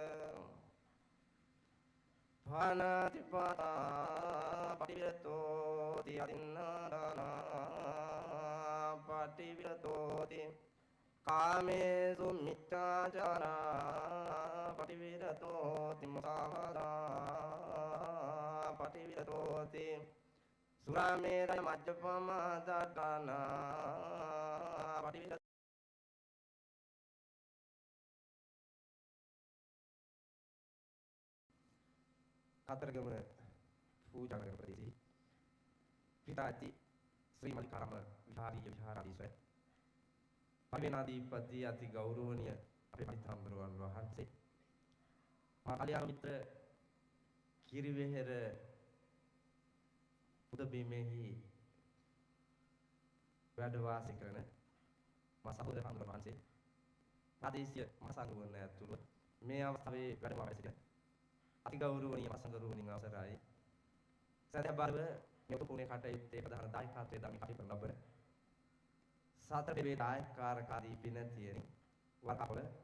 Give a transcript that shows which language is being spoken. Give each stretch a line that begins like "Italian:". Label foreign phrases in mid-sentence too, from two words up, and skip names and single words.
Pali: Bhanatipata patividato ti adinnadana patividato ti Kamesu miccaccara patividato ti musavada patividato ti Suramera majjhamadakana patividato
Sinhala: Kataragama puja කරන ප්‍රදේශයේ පිතාචි ශ්‍රී මල්ලිකාරාම විහාරීය විහාරාධිපති පරිවේනාධිපති අති ගෞරවනීය අපේ පඬිතුමන් වහන්සේ මා කල්‍යාණ මිත්‍ර කිරිවෙහෙර පුදබිමෙහි වැඩ වාසය කරන මා සහෝදර හඳුනන වහන්සේ ප්‍රාදේශීය මහසංඝවරණ ඇතුළු මේ අවස්ථාවේ වැඩම වා සිටින අති ගෞරවනීය මහසංඝවරුන්ගේ අවසරයි සදහබරව මේ උතුම්නේ කටයුත්තේ ප්‍රධාන දායකත්වයේ දරමින් කටයුතු කරන ලබන සතර පෙරේ දායකාරකාදී පිනතියනි වරකපොළ